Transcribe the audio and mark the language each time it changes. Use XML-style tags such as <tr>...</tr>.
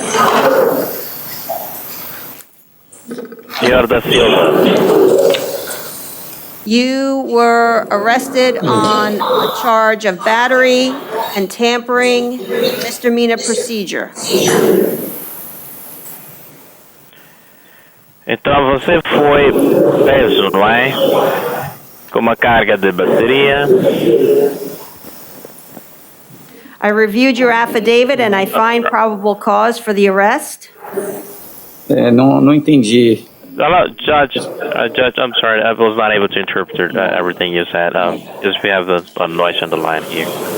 <pt>Senhor da Silva,</pt> <en>you were arrested on a charge of battery and tampering, misdemeanor procedure.</en> <pt>então você foi preso, não é? Com uma carga de bateria.</pt> <en>I reviewed your affidavit and I find probable cause for the arrest.</en> <pt>Não entendi.</pt> <en>Hello, Judge, I'm sorry, I was not able to interpret everything you said. Just we have a noise on the line here.</en>